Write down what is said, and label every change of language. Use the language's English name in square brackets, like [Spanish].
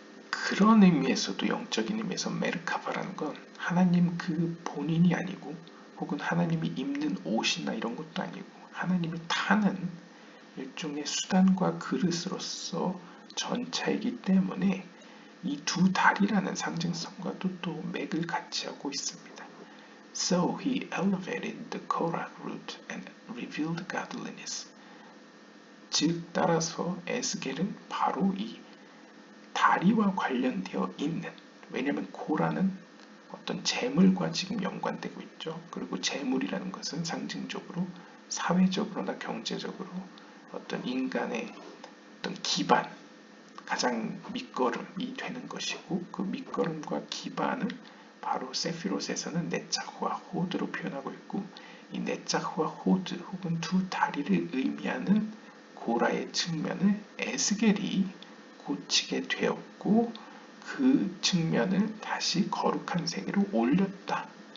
[Korean] 그런 의미에서도 영적인 의미에서 메르카바라는 건 하나님 그 본인이 아니고 혹은 하나님이 입는 옷이나 이런 것도 아니고 하나님이 타는 일종의 수단과 그릇으로서 전차이기 때문에 이 두 다리라는 상징성과도 또 맥을 같이 하고 있습니다. [English] So he elevated the Korah root and revealed godliness. [Korean] 즉 따라서 에스겔은 바로 이 다리와 관련되어 있는, 왜냐하면 고라는 어떤 재물과 지금 연관되고 있죠. 그리고 재물이라는 것은 상징적으로 사회적으로나 경제적으로 어떤 인간의 어떤 기반, 가장 밑거름이 되는 것이고 그 밑거름과 기반을 바로 세피롯에서는 네차흐와 호드로 표현하고 있고 이 네차흐와 호드 혹은 두 다리를 의미하는 고라의 측면을 에스겔이 고치게 되었고 그 측면을 다시 거룩한 세계로 올렸다